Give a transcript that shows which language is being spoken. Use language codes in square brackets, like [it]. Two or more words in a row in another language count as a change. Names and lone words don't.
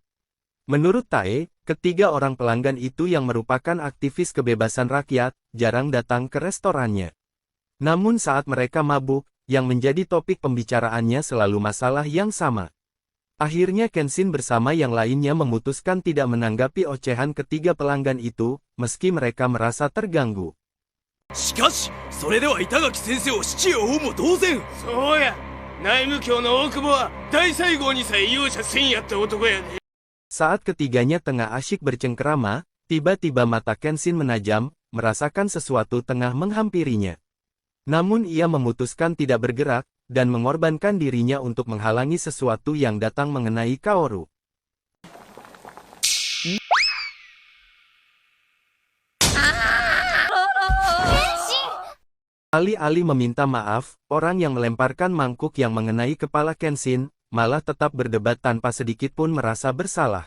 [id] Menurut Tae, ketiga orang pelanggan itu yang merupakan aktivis kebebasan rakyat, jarang datang ke restorannya. Namun saat mereka mabuk, yang menjadi topik pembicaraannya selalu masalah yang sama. Akhirnya Kenshin bersama yang lainnya memutuskan tidak menanggapi ocehan ketiga pelanggan itu, meski mereka merasa terganggu. [ja] しかし、それでは板垣先生を死地を追うも同然。そうや、内務卿の大久保は大西郷にさえ容赦せんやった男やで。 [id] Saat ketiganya tengah asyik bercengkerama, tiba-tiba mata Kenshin menajam, merasakan sesuatu tengah menghampirinya. Namun ia memutuskan tidak bergerak, dan mengorbankan dirinya untuk menghalangi sesuatu yang datang mengenai Kaoru. Alih-alih meminta maaf, orang yang melemparkan mangkuk yang mengenai kepala Kenshin, malah tetap berdebat tanpa sedikit pun merasa bersalah.